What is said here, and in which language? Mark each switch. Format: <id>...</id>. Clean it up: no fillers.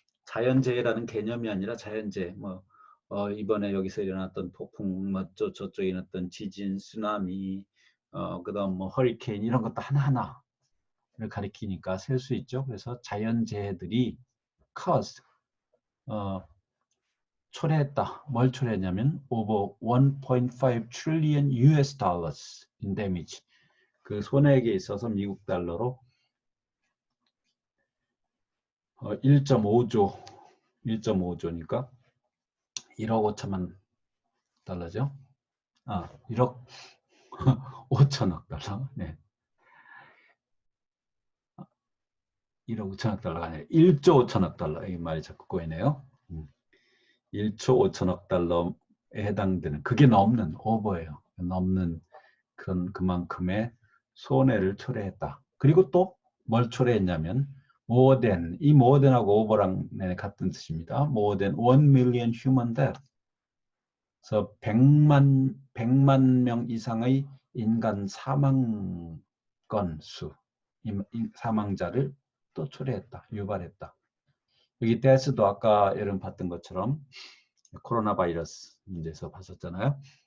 <ko>자연재해라는 개념이 아니라 자연재해 뭐 이번에 여기서 일어났던 폭풍, 뭐 저쪽에 일어났던 지진, 쓰나미, 그다음 뭐 허리케인 이런 것도 하나하나를 가리키니까 셀 수 있죠. 그래서 자연재해들이 caused, 초래했다. 뭘 초래했냐면</ko> <en>over 1.5 trillion US dollars in damage.</en> <ko>그 손해액에 있어서 미국 달러로 1.5조니까 1억 5천만 달러죠. 1억 5천억 달러. 네. 1억 5천억 달러가 아니라 1조 5천억 달러. 이 말이 자꾸 꼬이네요. 1조 5천억 달러에 해당되는 그게 넘는 오버예요. 넘는 그만큼의 손해를 초래했다. 그리고 또 뭘 초래했냐면 more than, 이 more than하고 over랑 같은 뜻입니다.</ko> <en>more than 1 million human death.</en> <ko>그래서 100만 명 이상의 인간 사망 건수, 사망자를 또 초래했다, 유발했다. 여기 death도 아까 여러분 봤던 것처럼 코로나 바이러스 문제에서 봤었잖아요.</ko>